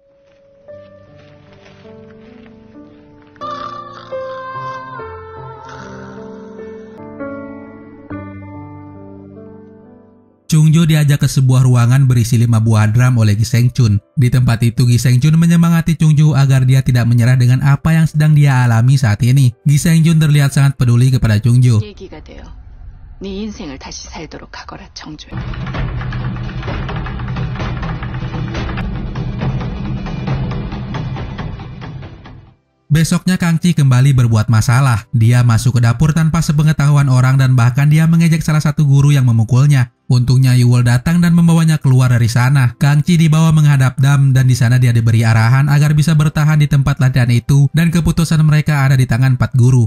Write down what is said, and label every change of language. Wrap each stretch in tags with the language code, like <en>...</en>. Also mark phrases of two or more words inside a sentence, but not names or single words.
<id>Chungju diajak ke sebuah ruangan berisi 5 buah drum oleh Giseng Chun. Di tempat itu Giseng Chun menyemangati Chungju agar dia tidak menyerah dengan apa yang sedang dia alami saat ini. Giseng Chun terlihat sangat peduli kepada Chungju.</id> <ko>얘기가 돼요. 네 인생을 다시 살도록 하거라, 청주야.</ko> <id>Besoknya Kangci kembali berbuat masalah. Dia masuk ke dapur tanpa sepengetahuan orang dan bahkan dia mengejek salah satu guru yang memukulnya. Untungnya Yuwol datang dan membawanya keluar dari sana. Kangci dibawa menghadap Dam dan di sana dia diberi arahan agar bisa bertahan di tempat latihan itu dan keputusan mereka ada di tangan 4 guru.</id>